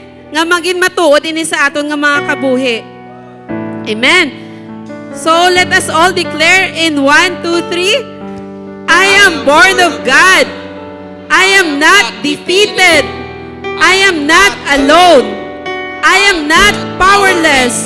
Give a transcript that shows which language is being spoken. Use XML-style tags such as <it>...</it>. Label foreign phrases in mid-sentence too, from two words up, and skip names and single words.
<hil>Nga maging matuod ini sa aton nga mga kabuhi.</hil> <en>Amen. So let us all declare in 1, 2, 3. I am born of God. I am not defeated. I am not alone. I am not powerless.</en>